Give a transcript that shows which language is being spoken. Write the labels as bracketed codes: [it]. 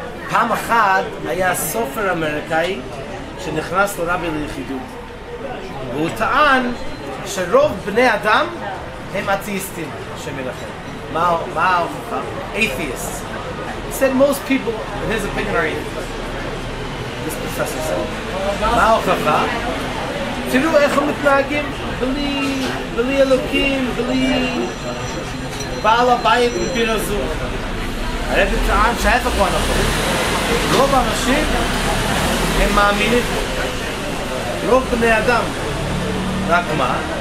[he] פעם אחת היה סופר אמריקאי שנכנס לרבי ליחידות, והוא טען שרוב בני אדם הם אתאיסטים, השם ירחם. מה ההוכחה? [en] Atheists. He said most people, in his opinion, are atheists. This professor said. [he] מה ההוכחה? תראו איך הם מתנהגים בלי אלוקים, בלי בעל הבית וביר הזוג. הרבי טען שההפך הוא הנכון. רוב האנשים הם מאמינים. רוב בני אדם. רק מה?